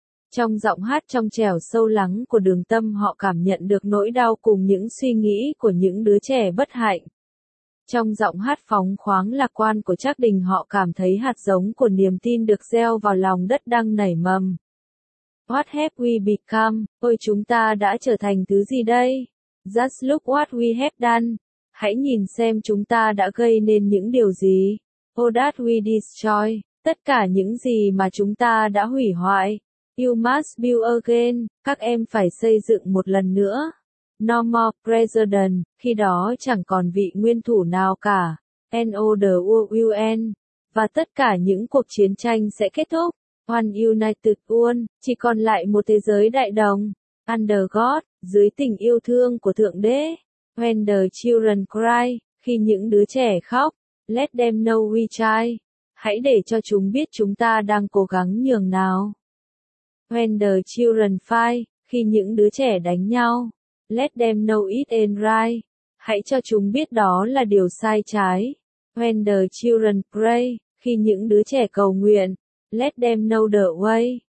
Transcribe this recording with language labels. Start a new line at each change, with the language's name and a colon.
Vietnamese: Trong giọng hát trong trẻo sâu lắng của Đường Tâm họ cảm nhận được nỗi đau cùng những suy nghĩ của những đứa trẻ bất hạnh. Trong giọng hát phóng khoáng lạc quan của Trác Đình họ cảm thấy hạt giống của niềm tin được gieo vào lòng đất đang nảy mầm.
English: What have we become?
Vietnamese: Ôi chúng ta đã trở thành thứ gì đây?
English: Just look what we have done.
Vietnamese: Hãy nhìn xem chúng ta đã gây nên những điều gì.
English: Oh that we destroy.
Vietnamese: Tất cả những gì mà chúng ta đã hủy hoại.
English: You must build again.
Vietnamese: Các em phải xây dựng một lần nữa.
English: No more president.
Vietnamese: Khi đó chẳng còn vị nguyên thủ nào cả.
English: And order will end.
Vietnamese: Và tất cả những cuộc chiến tranh sẽ kết thúc.
English: One United World,
Vietnamese: chỉ còn lại một thế giới đại đồng.
English: Under God,
Vietnamese: dưới tình yêu thương của Thượng Đế.
English: When the children cry,
Vietnamese: khi những đứa trẻ khóc.
English: Let them know we try.
Vietnamese: Hãy để cho chúng biết chúng ta đang cố gắng nhường nào.
English: When the children fight,
Vietnamese: khi những đứa trẻ đánh nhau,
English: let them know it ain't right.
Vietnamese: Hãy cho chúng biết đó là điều sai trái.
English: When the children pray,
Vietnamese: khi những đứa trẻ cầu nguyện,
English: let them know the way.